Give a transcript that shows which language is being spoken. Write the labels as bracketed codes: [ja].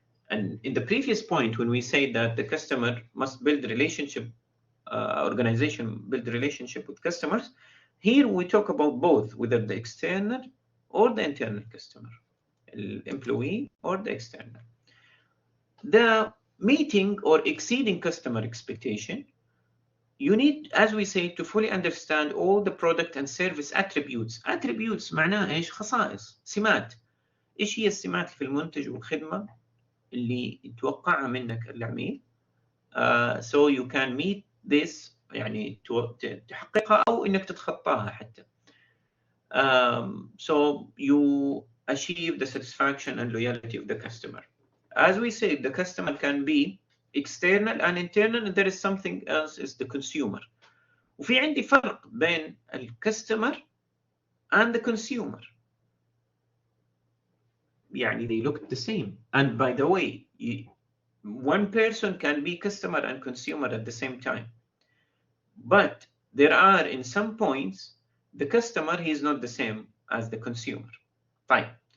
[en] And in the previous point, when we say that the customer must build relationship, organization build relationship with customers, here we talk about both, whether the external or the internal customer, employee or the external. The meeting or exceeding customer expectation, you need, as we say, to fully understand all the product and service attributes. [ar] Attributes معناها ايش؟ خصائص، سمات. ايش هي السمات في المنتج والخدمة اللي يتوقعها منك العميل؟ [en] So you can meet this، [ar] يعني تحققها أو إنك تتخطاها حتى. [en] So you achieve the satisfaction and loyalty of the customer. As we said, the customer can be external and internal, and there is something else, is the consumer. [ar] وفي عندي فرق بين الكاستمر [en] and the consumer. يعني they look the same. And by the way, one person can be customer and consumer at the same time. But there are, in some points, the customer, he is not the same as the consumer. Fine.